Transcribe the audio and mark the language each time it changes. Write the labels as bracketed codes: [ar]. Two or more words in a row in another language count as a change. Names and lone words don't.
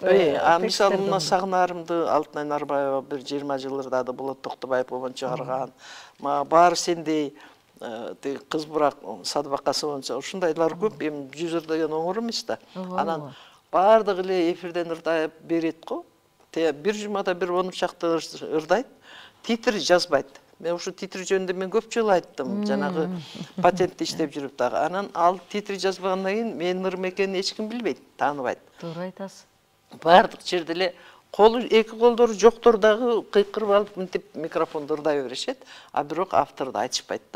[ky] Мисалы мына Сагынарымды Алтынай Нарбаева bir 20 жыл ырдады, Болот Токтобаев обон чыгарган. Баары сендей кыз бурак Садыбакасова ушундайлар көп, эми 100 ырдаган оңор эмес да. Анан баардыгы эле эфирден ырдап берет го. Бир жумада бир 10 шақты ырдайт, титр жазбайт. Мен ушу титр жөнүндө мен көп жолу айттым, жанагы патентти иштеп жүрүп дагы. Анан ал титр жазбагандан кийин менин ырым экенин эч ким билбейт, тааныбайт. Туура айтасыз. Баардык жерде эле эки колдору жоктор дагы кыйкырып алып мынтип микрофонду ырдай беришет, а бирок авторду айтышпайт да.